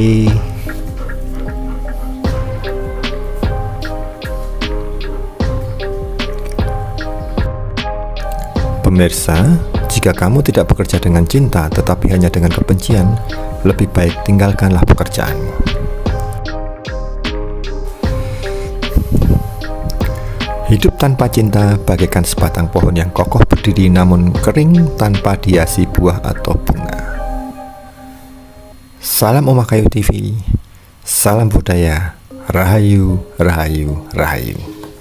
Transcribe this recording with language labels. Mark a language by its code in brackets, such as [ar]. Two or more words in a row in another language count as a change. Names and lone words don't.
[id] Pemirsa, jika kamu tidak bekerja dengan cinta tetapi hanya dengan kebencian, lebih baik tinggalkanlah pekerjaanmu. Hidup tanpa cinta bagaikan sebatang pohon yang kokoh berdiri namun kering tanpa dihiasi buah atau bunga. Salam Omakayu TV, salam budaya, rahayu, rahayu, rahayu.